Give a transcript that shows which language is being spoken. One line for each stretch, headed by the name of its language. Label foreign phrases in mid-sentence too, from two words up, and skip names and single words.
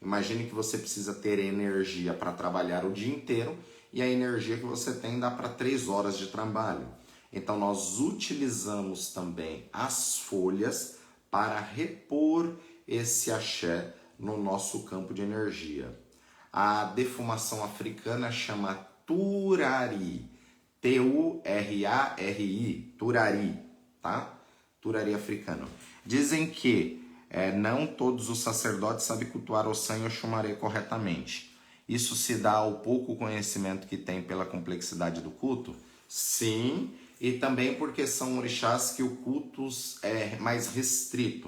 Portuguese: Imagine que você precisa ter energia para trabalhar o dia inteiro e a energia que você tem dá para 3 horas de trabalho. Então nós utilizamos também as folhas para repor esse axé no nosso campo de energia. A defumação africana chama turari, Turari, turari, tá? Turari africano. Dizem que não todos os sacerdotes sabem cultuar Ossan e Oxumaré corretamente. Isso se dá ao pouco conhecimento que tem pela complexidade do culto? Sim, e também porque são orixás que o culto é mais restrito.